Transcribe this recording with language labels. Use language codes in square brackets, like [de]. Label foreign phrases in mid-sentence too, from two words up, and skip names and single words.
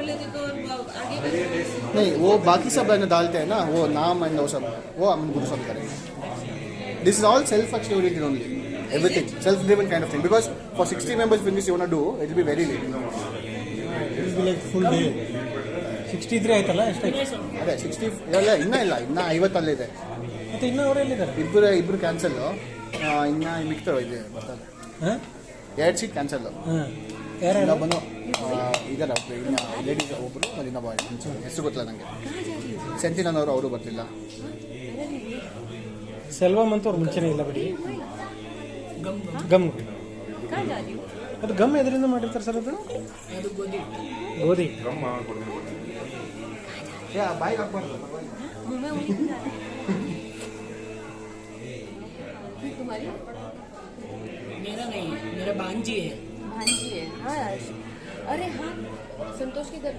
[hi] नहीं, वो बाकी सब है डालते हैं ना, वो नाम एंड वो सब, वो हम गुरु सब करेंगे. [en] This is all self-actually oriented only. Everything self-driven kind of thing. Because for 60 members, when this you wanna do, it will be very late. It will be like full day. 63 [kn] ಆಯ್ತಲ್ಲ ಎಷ್ಟಾಯ್ತು? ಅದೇ 60 ಇನ್ನೂ ಇಲ್ಲ, ಇನ್ನೂ 50 ಅಲ್ಲಿದೆ. ಮತ್ತೆ ಇನ್ನೂ ಅವರೆಲ್ಲಿದ್ದಾರೆ? ಇಬ್ಬರು ಕ್ಯಾನ್ಸಲ್ಲು, ಇನ್ನು ಮಿಕ್ತವೆ ಇದೆ ಬರ್ತದೆ. ಹಾಂ, 2 ಸೀಟ್ ಕ್ಯಾನ್ಸಲ್ಲು. ಯಾರು ಬಂದು ಇದ್ದಾರೆ ಒಬ್ಬರು, ಇನ್ನು ಲೇಡೀಸ್ ಒಬ್ಬರು ಮತ್ತು ಇನ್ನೊಬ್ಬ ಹೆಸರು ಗೊತ್ತಿಲ್ಲ ನನಗೆ. ಸೆಂತಿನವರು ಅವರು ಬರ್ತಿಲ್ಲ. ಸೆಲ್ವಮ್ ಅಂತ ಅವ್ರು ಮುಂಚೆನೇ ಇಲ್ಲ ಬಿಡಿ. ಗಮ್ ಅದು ಗಮ್ ಎದರಿಂದ ಮಾಡಿರ್ತಾರೆ ಸರ್? ಅದು ಗೋಧಿ ಬಾಯಿಗೆ ಹಾಕ್ಬಾರ್ದು. [hi] मेरा नहीं है, मेरा भांजी है. हाँ अरे हाँ, संतोष के घर पे.